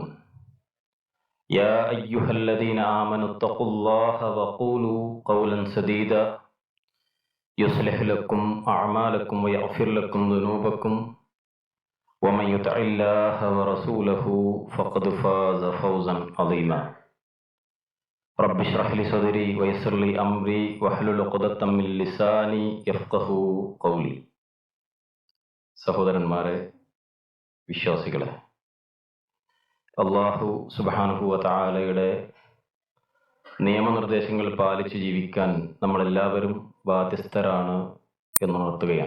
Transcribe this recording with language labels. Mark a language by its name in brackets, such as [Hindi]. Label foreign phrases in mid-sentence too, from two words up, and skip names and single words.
[Arabic] يا أيها الذين آمنوا اتقوا الله وقولوا قولا سديدا يصلح لكم أعمالكم ويغفر لكم ذنوبكم، ومن يطع الله ورسوله فقد فاز فوزا عظيما. رب اشرح لي صدري ويسر لي أمري واحلل عقدة من لساني يفقهوا قولي. [Malayalam] സഹോദരന്മാരെ, വിശ്വാസികളെ, [Arabic] الله سبحانه وتعالى [Malayalam] നിയമനിർദ്ദേശങ്ങൾ പാലിച്ച് ജീവിക്കാൻ നമ്മളെല്ലാവരും ബാധ്യസ്ഥരാണ് എന്നുണർത്തുകയാണ്.